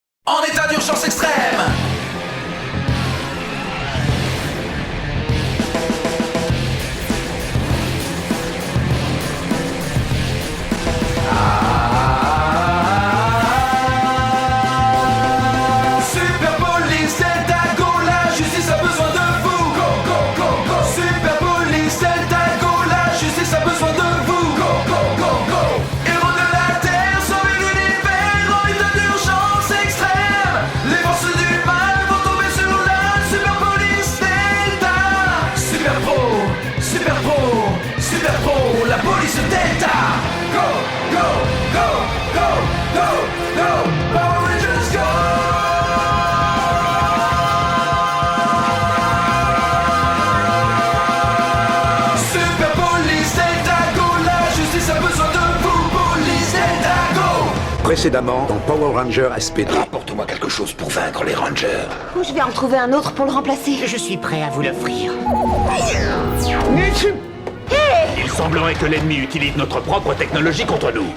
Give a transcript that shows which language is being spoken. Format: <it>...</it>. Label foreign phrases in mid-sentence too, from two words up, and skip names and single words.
<fr>En état d'urgence extrême. Super Police Delta Go, la justice a besoin de vous.</fr> <en>Go, go, go, go. Super Police Delta Go,</en> <fr>la justice a besoin de vous.</fr> <en>Go, go, go, go.</en> <fr>Héros de la Terre, sauvez l'univers en état d'urgence extrême. Les forces du mal vont tomber sur la Super Police Delta. Super Pro, Super Pro, Super Pro, la police Delta.</fr> <en>Go, go, go, go, go, go. Power Rangers go. Super Police Delta Go,</en> <fr>la justice a besoin de vous. Police Delta Go. Précédemment, dans Power Ranger SPD. Apporte-moi quelque chose pour vaincre les Rangers. Ou je vais en trouver un autre pour le remplacer. Je suis prêt à vous l'offrir. Il semblerait que l'ennemi utilise notre propre technologie contre nous.</fr>